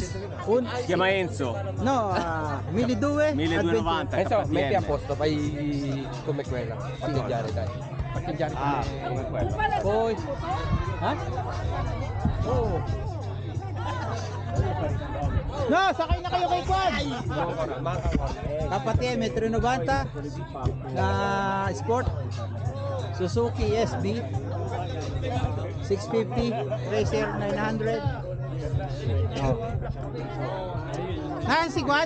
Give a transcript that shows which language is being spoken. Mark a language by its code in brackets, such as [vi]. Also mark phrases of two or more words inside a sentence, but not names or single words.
[it] Si chiama Enzo. No, 1200 1290. Insomma, metti a KTM. posto, fai come quella. Parcheggiare, dai. Parcheggiare Come quello. Poi Oh. No, [tl] sakay na kayo kay Kwan. KTM 390 na Sport Suzuki SB 650 Racer 900. Nasaan si Kwan?